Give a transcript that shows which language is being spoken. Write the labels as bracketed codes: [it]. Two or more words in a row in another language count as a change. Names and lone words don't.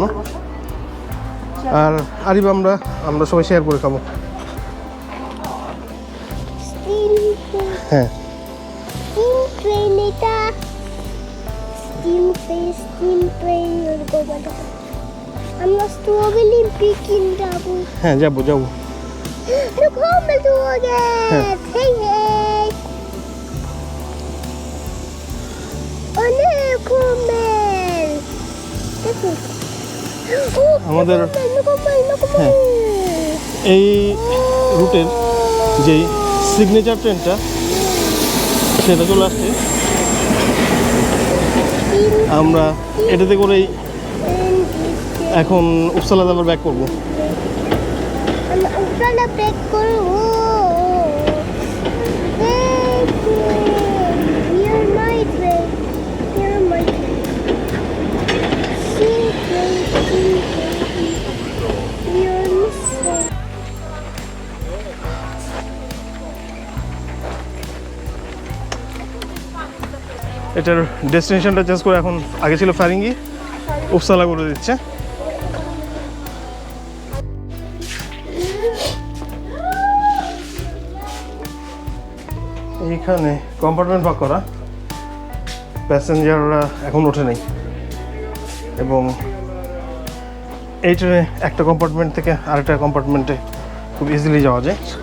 [bn] আর আরিব আমরা সবাই শেয়ার করে খাবো। হ্যাঁ, আমরা স্ট্রবেরি পিকিং যাবো। হ্যাঁ যাবো। [sv] Nu kommer tåget! Hej hej! Och nu kommer... [bn] আমাদের [sv] Nu kommer! [bn] এই রুটের যে সিগনেচার ট্রেনটা সেটা চলে আসছে। আমরা এটাতে করেই এখন উপসালা আবার ব্যাক করবো। Uppsala ব্রেক করবো। [en] You're my train. You're my train. You're missing. [bn] এটার ডেস্টিনেশনটা চেঞ্জ করে এখন আগে ছিল ফ্যারিঙ্গি, উপসালা করে দিচ্ছে। এইখানে কম্পার্টমেন্ট ভাগ করা, প্যাসেঞ্জাররা এখন ওঠে নাই এবং এই ট্রেনে একটা কম্পার্টমেন্ট থেকে আরেকটা কম্পার্টমেন্টে খুব ইজিলি যাওয়া যায়।